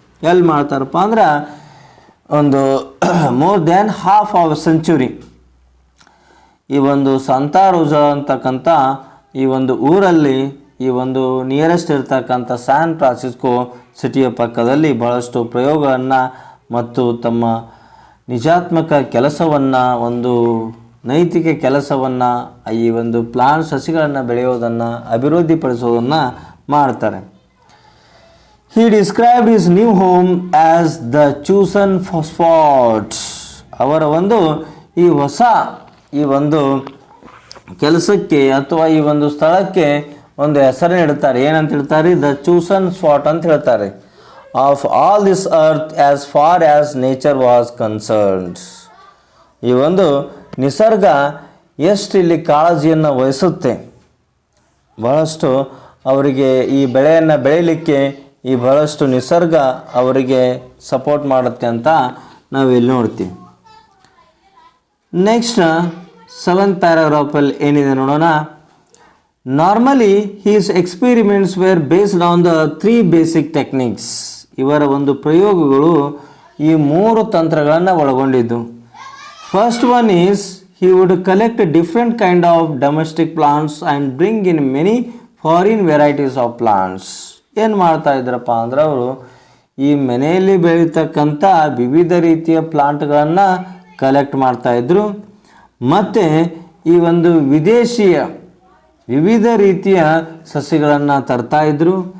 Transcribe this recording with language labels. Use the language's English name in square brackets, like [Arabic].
[Kannada] ಎಲ್ಲಿ ಮಾಡ್ತಾರಪ್ಪ ಅಂದ್ರೆ ಒಂದು [English] more than half of century [Kannada] ಈ ಒಂದು ಸಂತಾ ರೋಸಾ ಅಂತಕ್ಕಂಥ ಈ ಒಂದು ಊರಲ್ಲಿ, ಈ ಒಂದು ನಿಯರೆಸ್ಟ್ ಇರ್ತಕ್ಕಂಥ ಸ್ಯಾನ್ ಫ್ರಾನ್ಸಿಸ್ಕೋ ಸಿಟಿಯ ಪಕ್ಕದಲ್ಲಿ ಬಹಳಷ್ಟು ಪ್ರಯೋಗಗಳನ್ನು ಮತ್ತು ತಮ್ಮ ನಿಜಾತ್ಮಕ ಕೆಲಸವನ್ನು, ಒಂದು ನೈತಿಕ ಕೆಲಸವನ್ನು, ಈ ಒಂದು ಪ್ಲಾಂಟ್ ಸಸಿಗಳನ್ನು ಬೆಳೆಯೋದನ್ನು, ಅಭಿವೃದ್ಧಿಪಡಿಸೋದನ್ನು ಮಾಡ್ತಾರೆ. [English] He described his new home as the chosen spot. [Kannada] ಅವರ ಒಂದು ಈ ಹೊಸ ಈ ಒಂದು ಕೆಲಸಕ್ಕೆ ಅಥವಾ ಈ ಒಂದು ಸ್ಥಳಕ್ಕೆ ಒಂದು ಹೆಸರನ್ನು ಇಡ್ತಾರೆ. ಏನಂತ ಹೇಳ್ತಾರೆ? [English] the chosen spot [Kannada] ಅಂತ ಹೇಳ್ತಾರೆ. [English] Of all this earth as far as nature was concerned. [Kannada] ಈ ಒಂದು ನಿಸರ್ಗ ಎಷ್ಟು ಇಲ್ಲಿ ಕಾಳಜಿಯನ್ನು ವಹಿಸುತ್ತೆ, ಬಹಳಷ್ಟು ಅವರಿಗೆ ಈ ಬೆಳೆಯನ್ನು ಬೆಳೀಲಿಕ್ಕೆ ಈ ಬಹಳಷ್ಟು ನಿಸರ್ಗ ಅವರಿಗೆ ಸಪೋರ್ಟ್ ಮಾಡುತ್ತೆ ಅಂತ ನಾವಿಲ್ಲಿ ನೋಡ್ತೀವಿ. ನೆಕ್ಸ್ಟ್ 7th ಪ್ಯಾರಾಗ್ರಾಫಲ್ಲಿ ಏನಿದೆ ನೋಡೋಣ. [English] Normally his experiments were based on the 3 basic techniques. [Kannada] ಇವರ ಒಂದು ಪ್ರಯೋಗಗಳು ಈ 3 ತಂತ್ರಗಳನ್ನು ಒಳಗೊಂಡಿದ್ದು. [English] First one is he would collect different kind of domestic plants and bring in many foreign varieties of plants. [Kannada] ಏನು ಮಾಡ್ತಾ ಇದ್ರಪ್ಪ ಅಂದ್ರೆ ಅವರು ಈ ಮನೆಯಲ್ಲಿ ಬೆಳೀತಕ್ಕಂಥ ವಿವಿಧ ರೀತಿಯ ಪ್ಲಾಂಟ್ಗಳನ್ನು ಕಲೆಕ್ಟ್ ಮಾಡ್ತಾಯಿದ್ರು ಮತ್ತು ಈ ಒಂದು ವಿದೇಶಿಯ ವಿವಿಧ ರೀತಿಯ ಸಸಿಗಳನ್ನು ತರ್ತಾಯಿದ್ರು.